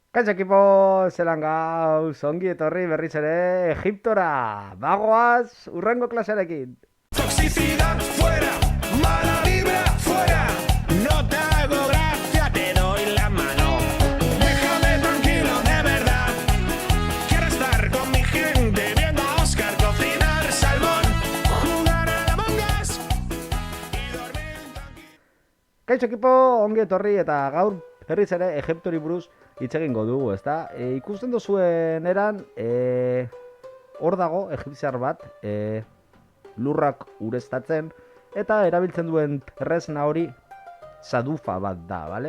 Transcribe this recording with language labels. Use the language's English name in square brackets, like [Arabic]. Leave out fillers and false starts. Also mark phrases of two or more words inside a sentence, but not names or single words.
[Basque] Kaixo ekipo, zelan gauz, ongi etorri berriz ere Egiptora. Bagoaz, urrengo klasearekin. [Spanish] Toxicidad fuera, mala vibra fuera. No te hago gracia, te doy la mano. Déjame tranquilo, de verdad. Quiero estar con mi gente viendo a Oscar cocinar salmón, jugar a la Us y dormir tranquilo. [Basque] Kaixo ekipo, ongi etorri eta gaur berriz ere Egiptori buruz hitz egingo dugu, ezta? Ikusten duzuen eran, hor dago egipziar bat, lurrak ureztatzen, eta erabiltzen duen tresna hori sadufa bat da, bale?